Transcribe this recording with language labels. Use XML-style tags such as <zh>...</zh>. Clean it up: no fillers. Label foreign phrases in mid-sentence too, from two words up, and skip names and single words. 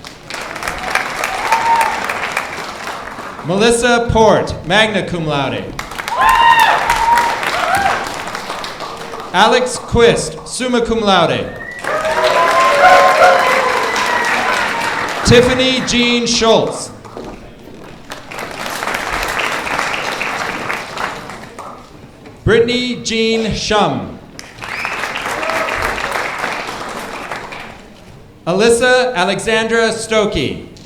<en>Melissa Port,</en> <la>magna cum laude.</la> <en>Alex Quist,</en> <la>summa cum laude.</la> <en>Tiffany Jean Schultz. Brittany Jean Shum. Alyssa Alexandra Stokey.</en>